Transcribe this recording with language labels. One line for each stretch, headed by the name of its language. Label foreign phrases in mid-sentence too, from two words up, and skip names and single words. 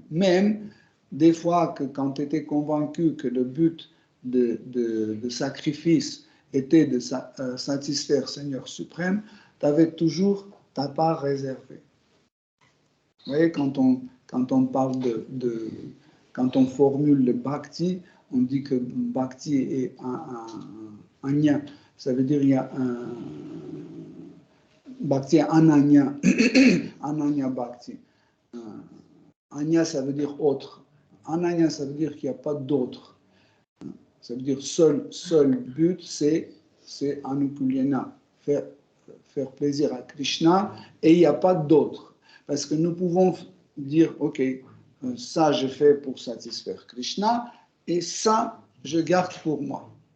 French: Même des fois que quand tu étais convaincu que le but de sacrifice était de satisfaire le Seigneur suprême, tu avais toujours ta part réservée. Vous voyez, quand on parle quand on formule le bhakti, on dit que bhakti est un lien. Ça veut dire qu'il y a un
Sanskrit: भक्ति अनन्य, अनन्य भक्ति.
French: Anya, ça veut dire autre. Ananya, ça veut dire qu'il n'y a pas d'autre. Ça veut dire seul but, c'est anukulyana, faire plaisir à Krishna, et il n'y a pas d'autre. Parce que nous pouvons dire, ok, ça je fais pour satisfaire Krishna, et ça je garde pour moi.